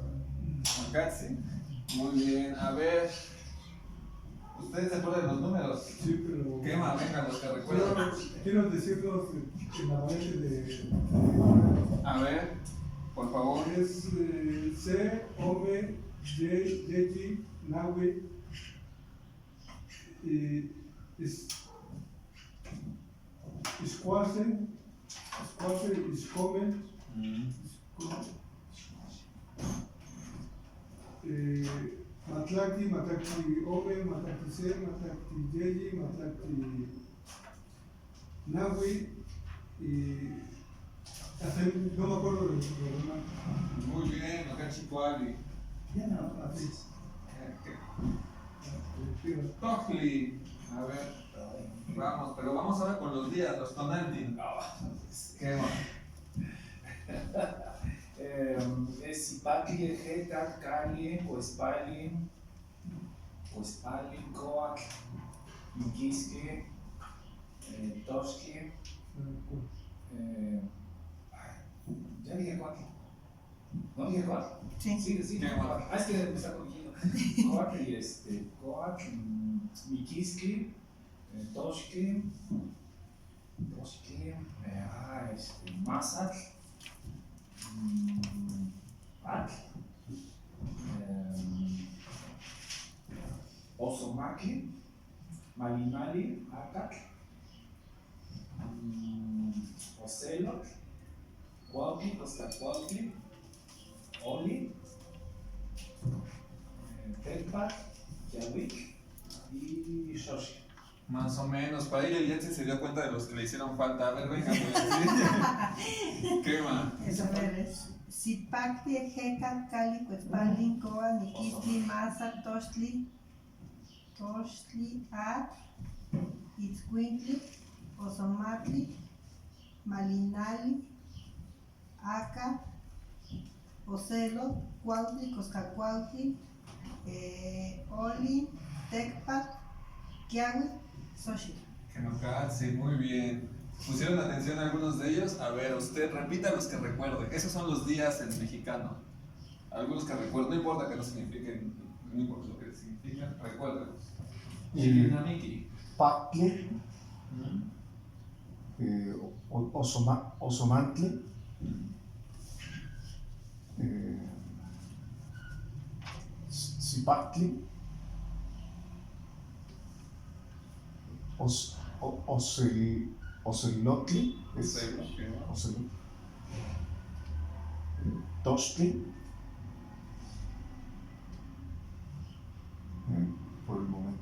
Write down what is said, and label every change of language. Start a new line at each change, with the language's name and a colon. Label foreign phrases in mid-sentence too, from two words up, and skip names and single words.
Spanish: Makatsi. Muy bien, a ver. ¿Ustedes se acuerdan de los números? Sí, pero. Quema, venga, los que recuerdan. Quiero decirlos en la variante de. A ver, por favor.
Nahuatl languages: Es Se, Ome, Yeji, Nahui. Iscuase, Iscome. Matlacti, Matlacti Ome, Matlacti Se, Matlacti Yeji, Matlacti Nahui
Spanish: y hasta no me acuerdo de lo demás. Muy bien, Okachikwali. Ya no, así.
Nahuatl languages: Tohli.
Spanish: A ver, vamos, pero vamos ahora con los días, los tonantin.
Nahuatl languages: Quema. Es Ipatli, Ejetat, Cali, Oespali, Coac, Miquisque, Tosque.
Spanish: Ya dije Coac. ¿No dije Coac? Sí. Sí, Coac. Es que me está corrigiendo.
Nahuatl languages: Coac y Coac, Miquisque, Tosque, Mazac. Osomaki, Malimali, Acac, Ocelot, Cuautli, Tlacuautli, Oli, Telpac, Yahuic y Xochi.
Spanish: Más o menos. Para ella el Yetzi se dio cuenta de los que le hicieron falta. A ver, venga, pues. ¿Qué más? Eso es.
Nahuatl languages: Sipacti, Ejeca, Cali, Cuetzpalin, Coa, Niquistli, Masa, Tochtli, At, Itzcuintli, Ozomatli, Malinali, Aca, Ocelo, Cuautli, Coscacuautli, Oli, Tecpat, Kiawi, Xochitl. Kenokatsi,
Spanish: muy bien. ¿Pusieron atención a algunos de ellos? A ver, usted repita los que recuerde. Esos son los días en mexicano. Algunos que recuerdo, no importa que no signifiquen, no importa lo que significan, recuérdenlos.
Nahuatl languages: Chiquinamiki. Pacle, Ozomantle, Zipactli, Ocelotli, Ocelotli, Tochtli,
Spanish: por el momento.